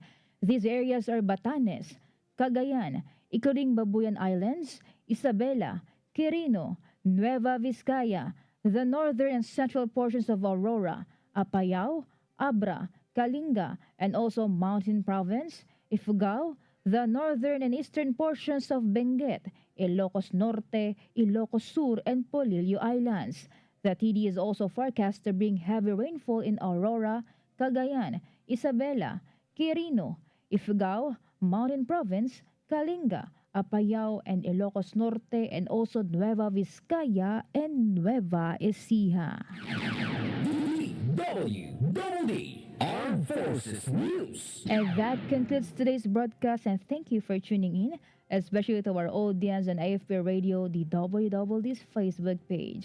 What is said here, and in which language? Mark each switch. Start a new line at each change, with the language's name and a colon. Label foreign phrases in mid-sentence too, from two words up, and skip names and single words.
English: These areas are Batanes, Cagayan, including Babuyan Islands, Isabela, Quirino, Nueva Vizcaya, the northern and central portions of Aurora, Apayao, Abra, Kalinga, and also Mountain Province, Ifugao, the northern and eastern portions of Benguet, Ilocos Norte, Ilocos Sur, and Polillo Islands. The TD is also forecast to bring heavy rainfall in Aurora, Cagayan, Isabela, Quirino, Ifugao, Mountain Province, Kalinga, Apayao and Ilocos Norte, and also Nueva Vizcaya and Nueva Ecija. DWDD Armed Forces News. And that concludes today's broadcast, and thank you for tuning in, especially to our audience on AFP Radio, the WWD's Facebook page.